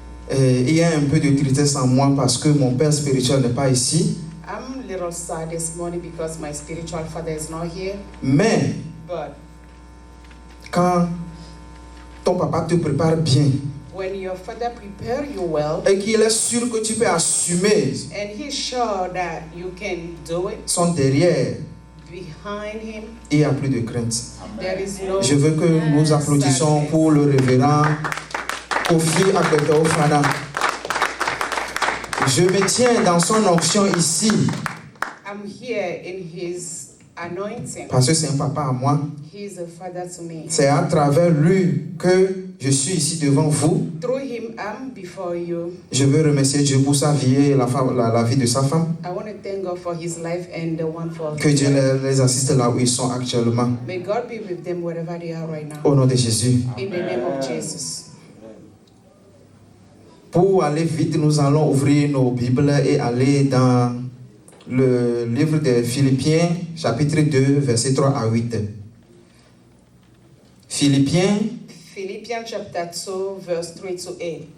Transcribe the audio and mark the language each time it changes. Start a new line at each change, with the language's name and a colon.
French: Il y a un peu de tristesse en moi parce que mon père spirituel n'est pas ici.
English: I'm a little sad this morning because my spiritual father is not here.
French: Mais
English: But
French: quand ton papa te prépare bien
English: when your father prepare you well
French: et qu'il est sûr que tu peux assumer
English: and he's sure that you can do it
French: son derrière,
English: behind him,
French: il n'y a plus de crainte.
English: there is no
French: Je veux que nous applaudissions
English: sadness.
French: pour le révérend Kofi Akpete Ofana. Je me tiens dans son onction ici
English: I'm here in his anointing.
French: parce que c'est un papa à moi.
English: He's a father to me.
French: C'est à travers lui que je suis ici devant vous.
English: Through him, I'm before you.
French: Je veux remercier Dieu pour sa vie et la vie de sa femme.
English: I want to thank God for his life and the one for
French: Que Dieu les assiste là où ils sont actuellement.
English: May God be with them wherever they are right now.
French: Au nom de Jésus.
English: In the name of Jesus.
French: Pour aller vite, nous allons ouvrir nos Bibles et aller dans le livre de Philippiens, chapitre 2, versets 3 à 8. Philippiens,
English: Philippians chapter 2, verse 3 to 8.